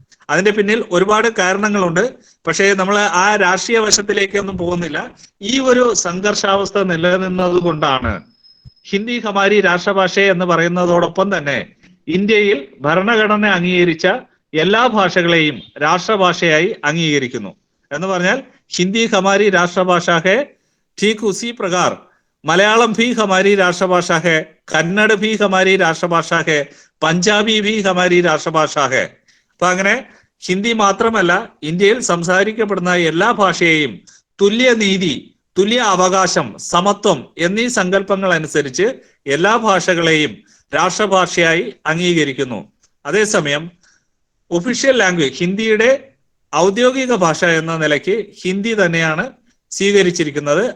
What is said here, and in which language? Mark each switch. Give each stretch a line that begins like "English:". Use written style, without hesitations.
Malayalam: അതിന്റെ പിന്നിൽ ഒരുപാട് കാരണങ്ങളുണ്ട്. പക്ഷേ നമ്മൾ ആ രാഷ്ട്രീയ വശത്തിലേക്കൊന്നും പോകുന്നില്ല. ഈ ഒരു സംഘർഷാവസ്ഥ നിലനിന്നത് കൊണ്ടാണ്
Hindi: ഹിന്ദി ഹമാരി രാഷ്ട്രഭാഷ
Malayalam: എന്ന് പറയുന്നതോടൊപ്പം തന്നെ ഇന്ത്യയിൽ ഭരണഘടന അംഗീകരിച്ച എല്ലാ ഭാഷകളെയും രാഷ്ട്രഭാഷയായി അംഗീകരിക്കുന്നു. എന്ന് പറഞ്ഞാൽ
Hindi: ഹിന്ദി ഹമാരി രാഷ്ട്രഭാഷ ഹെ, ठीक उसी प्रकार मलयालम भी हमारी राष्ट्रभाषा है, कन्नड़ भी हमारी राष्ट्रभाषा है, പഞ്ചാബി भी हमारी राष्ट्रभाषा है.
Malayalam: അപ്പൊ അങ്ങനെ ഹിന്ദി മാത്രമല്ല ഇന്ത്യയിൽ സംസാരിക്കപ്പെടുന്ന എല്ലാ ഭാഷയെയും തുല്യനീതി, തുല്യ അവകാശം, സമത്വം എന്നീ സങ്കല്പങ്ങൾ അനുസരിച്ച് എല്ലാ ഭാഷകളെയും രാഷ്ട്രഭാഷയായി അംഗീകരിക്കുന്നു. അതേസമയം ഒഫീഷ്യൽ ലാംഗ്വേജ് ഹിന്ദിയുടെ ഔദ്യോഗിക ഭാഷ എന്ന നിലയ്ക്ക് ഹിന്ദി തന്നെയാണ് സ്വീകരിച്ചിരിക്കുന്നത്.